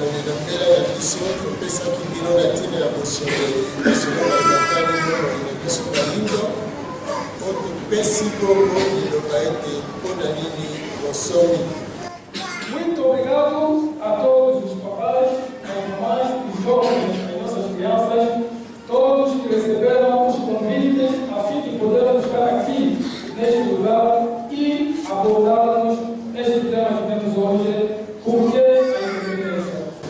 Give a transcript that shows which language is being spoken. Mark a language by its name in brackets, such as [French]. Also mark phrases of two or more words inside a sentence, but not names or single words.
[Lingala] na mbela ya biso topesaki bino na ntina ya bosolo bakani mono na biso balindo o topesi bongo liloba ete mpona nini bosomi. [Portuguese] Muito obrigado a todos os papais, as mamães, os jovens, as nossas crianças, todos que receberam os convites a fim de podermos estar aqui neste lugar e abordarmos este tema que temos hoje, porque a independência.